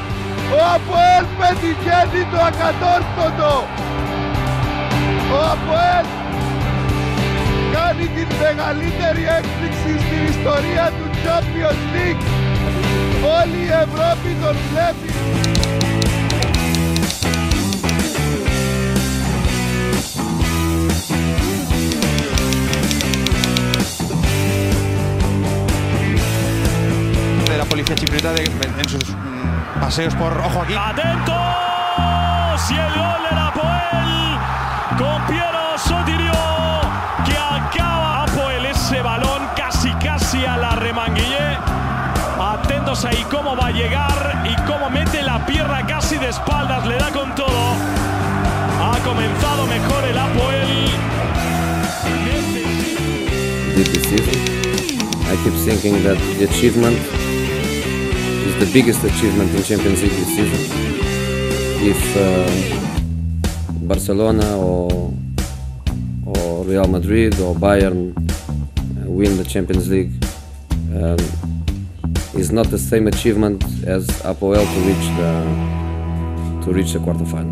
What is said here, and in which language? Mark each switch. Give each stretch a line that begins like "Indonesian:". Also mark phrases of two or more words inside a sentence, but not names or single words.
Greek: Ο ΑΠΟΕΛ πετυχαίνει το ακατόρθωτο! Ο ΑΠΟΕΛ κάνει την μεγαλύτερη έκπληξη στην ιστορία του Champions League! Όλη η Ευρώπη τον βλέπει!
Spanish: La policía chipriota en sus paseos por... ¡Ojo aquí! ¡Atentos! Y el gol del APOEL con Piero Sotirio que acaba APOEL ese balón casi a la Remanguillé. Atentos ahí cómo va a llegar y cómo mete la pierna casi de espaldas, le da con todo. Ha comenzado mejor el APOEL.
English: I keep thinking that the achievement is the biggest achievement in Champions League this season. If Barcelona or Real Madrid or Bayern win the Champions League, is not the same achievement as APOEL to reach the quarterfinal.